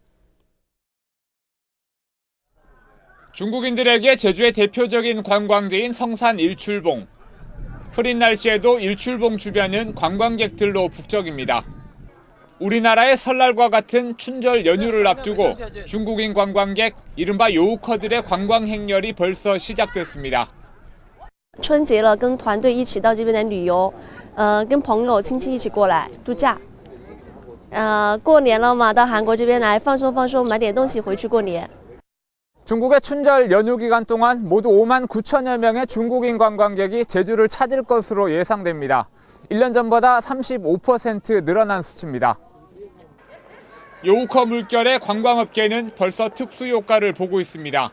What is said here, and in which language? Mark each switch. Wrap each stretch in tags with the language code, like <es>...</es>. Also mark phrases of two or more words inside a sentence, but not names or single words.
<ko>중국인들에게 제주의 대표적인 관광지인 성산 일출봉. 흐린 날씨에도 일출봉 주변은 관광객들로 북적입니다. 우리나라의 설날과 같은 춘절 연휴를 앞두고 중국인 관광객, 이른바 요우커들의 관광 행렬이 벌써 시작됐습니다.</ko> <zh>春节了，跟团队一起到这边来旅游，跟朋友亲戚一起过来度假。过年了嘛，到韩国这边来放松放松，买点东西回去过年。</zh> <ko>중국의 춘절 연휴 기간 동안 모두 5만 9천여 명의 중국인 관광객이 제주를 찾을 것으로 예상됩니다. 1년 전보다 35% 늘어난 수치입니다. 요우커 물결의 관광업계는 벌써 특수 효과를 보고 있습니다.</ko>